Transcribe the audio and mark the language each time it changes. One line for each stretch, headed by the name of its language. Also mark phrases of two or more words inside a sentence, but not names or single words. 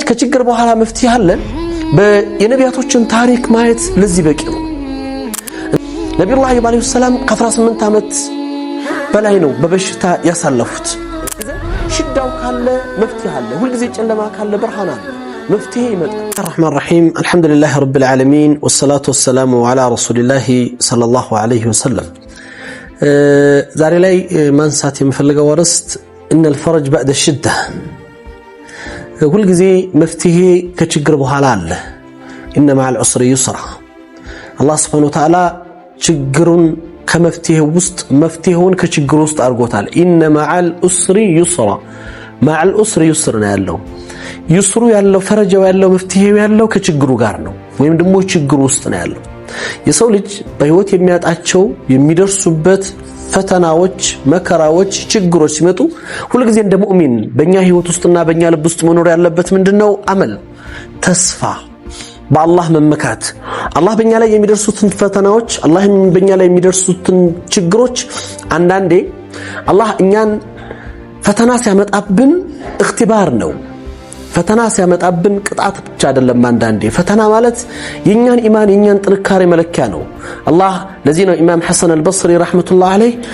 Amharic: ከችግር በኋላ መፍትሄ አለ የነቢያቶችን ታሪክ ማየት ለዚህ በቂ ነው ነብዩላህ አዩብ
Arabic: عليه السلام
Amharic: ከ18 ዓመት በላይ ነው በበሽታ ያሳለፉት ሽዳው ካለ መፍትሄ አለ ሁሉ ጊዜ ጨለማ ካለ ብርሃን አለ መፍትሄ ይመጣል
Arabic: الرحمن الرحيم الحمد لله رب العالمين والصلاه والسلام على رسول الله صلى الله عليه وسلم
Amharic: ዛሬ ላይ ማንሳት የምፈልገው ወርስት
Arabic: ان الفرج بعد الشده
Amharic: ሁሉ ጊዜ መፍትሄ ከችግር በኋላ አለ
Arabic: ان مع العسر يسرا الله سبحانه وتعالى
Amharic: ችግሩን ከመፍትሄው ውስጥ መፍትሄውን ከችግሩ ውስጥ አርጎታል
Arabic: ان مع العسر يسرا مع العسر يسر
Amharic: ነው ያለው ይስሩ ያለው ፈረጃው ያለው መፍትሄው ያለው ከችግሩ ጋር ነው ወይም ደግሞ ችግሩ ውስጥ ነው ያለው የሰው ልጅ በህይወት የሚያጣቸው የሚደርሱበት ፈተናዎች መከራዎች ችግሮች ሲመጡ ሁሉ ጊዜ እንደ ሙእሚን በእኛ ህይወት ውስጥና በእኛ ልብ ውስጥ መኖር ያለበት ምንድነው አመል ተስፋ በአላህ መመካት አላህ በእኛ ላይ የሚደርሱትን ፈተናዎች አላህ በእኛ ላይ የሚደርሱትን ችግሮች አንዳንዴ አላህ እኛን ፈተና ሲያመጣብን እክትባር ነው ፈተና ሲያመጣብን ቅጣት ብቻ አይደለም አንዳንዴ ፈተና ማለት የኛን ኢማን የኛን ጥንካሬ መለኪያ ነው አላህ ለዚህ ነው ኢማም ሐሰን አልበስሪ
Arabic: رحمة الله عليه